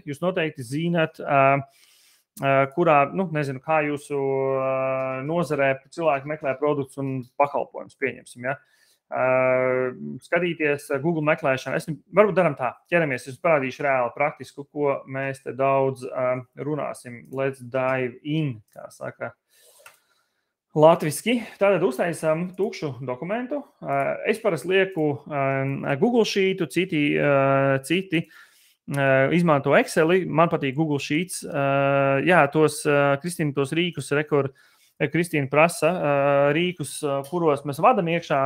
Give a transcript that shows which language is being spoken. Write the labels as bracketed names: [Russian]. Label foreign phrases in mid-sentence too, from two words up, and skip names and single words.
[Latvian] Jūs noteikti zināt, kurā, kā jūsu nozarē cilvēki meklē produktus un pakalpojumus, pieņemsim. Ja? Skatīties Google meklēšanu. Varbūt daram tā, ķeramies, es parādīšu reāli praktisku, ko mēs te daudz runāsim. [English] Let's dive in, [Latvian] kā saka. Latviski. Tātad uztaisām tukšu dokumentu. Es parasti lieku Google Sheetu, citi izmanto Exceli. Man patīk Google Sheets. Jā, Kristīna, tos rīkus, Kristīna prasa rīkus, kuros mēs vadam iekšā.